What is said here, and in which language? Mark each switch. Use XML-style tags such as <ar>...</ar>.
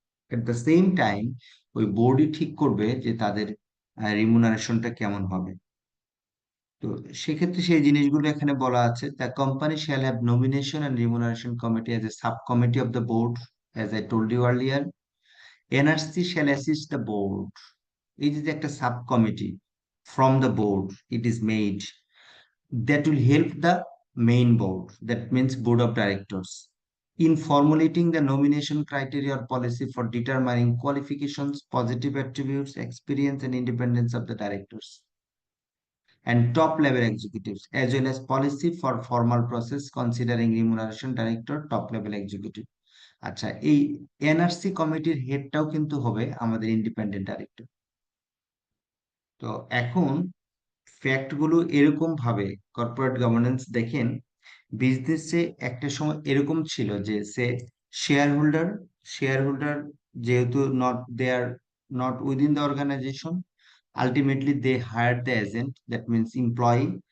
<en>at the same time</en> <bn>ওই বোর্ডই ঠিক করবে যে তাদের রিমুনারেশনটা কেমন হবে। তো সেক্ষেত্রে সেই জিনিসগুলো এখানে বলা আছে,</bn> <en>The company shall have nomination and remuneration committee as a sub committee of the board, as I told you earlier. NRC shall assist the board,</en> <bn>এই যে একটা</bn> <en>Sub committee from the board it is made, that will help the main board, that means board of directors, in formulating the nomination criteria or policy for determining qualifications, positive attributes, experience and independence of the directors and top level executives, as well as policy for formal process considering remuneration director, top level executive.</en> <bn>আচ্ছা, এই NRC কমিটির হেডটাও কিন্তু হবে আমাদের independent director. তো এখন fact গুলো এরকম ভাবে, কর্পোরেট গভর্নেন্স দেখেন, বিজনেসে একটা সময় এরকম ছিল যে সে শেয়ার হোল্ডার যেহেতু</bn> <en>Not within the organisation, ultimately they hire the agent, that means employee.</en>